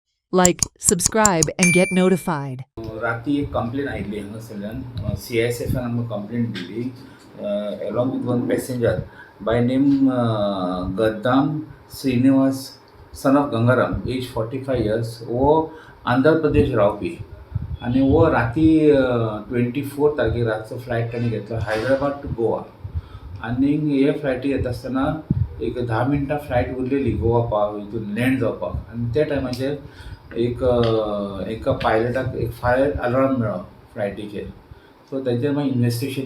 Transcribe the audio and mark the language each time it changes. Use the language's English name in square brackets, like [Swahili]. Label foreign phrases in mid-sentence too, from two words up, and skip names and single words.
[English] Like, subscribe, and get notified. [Konkani] राती एक कंप्लेन आयिल्ली हांगासरल्यान CISFन आमकां कंप्लेन दिली [English] along with one passenger by name [Konkani] गद्दाम श्रीनिवास [English] son of [Konkani] गंगाराम [English] age 45 years [Konkani] वो आंध्र प्रदेश रावपी आनी वो राती 24 तारखेक रातचो फ्लायट ताणें घेतलो हैदराबाद टू गोवा आनी हे फ्लायटी येता आसतना एक 10 मिनटां फ्लायट उरलेली गोवा हितून लँड जावपाक आनी त्या टायमाचेर एका पायलटाक एक [English] fire alarm [Konkani] मेळ्ळो फ्लायटीचेर सो तेंचेर मागीर इन्वेस्टिगेशन